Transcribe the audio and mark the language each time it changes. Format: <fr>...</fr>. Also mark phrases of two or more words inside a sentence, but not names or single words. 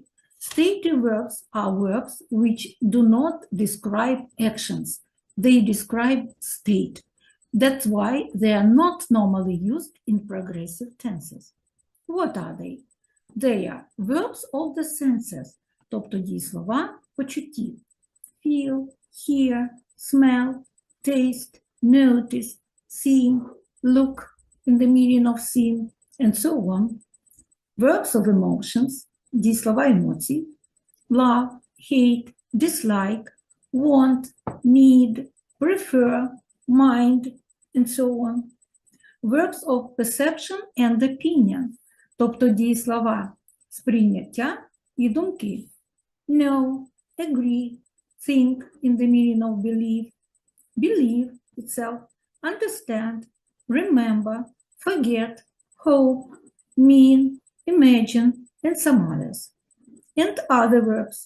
<en>Stative verbs are verbs which do not describe actions. They describe state. That's why they are not normally used in progressive tenses. What are they? They are verbs of the senses,</en> <uk>тобто дієслова почуттів.</uk> <en>Feel, hear, smell, taste, notice, see, look, in the meaning of seeing, and so on. Verbs of emotions,</en> <uk>дієслова емоцій.</uk> <en>Love, hate, dislike, want, need, prefer, mind, and so on. Verbs of perception and opinion,</en> <uk>тобто дієслова сприйняття і думки.</uk> <en>Know, agree, think in the meaning of believe, believe itself, understand, remember, forget, hope, mean, imagine, and some others. And other verbs.</en>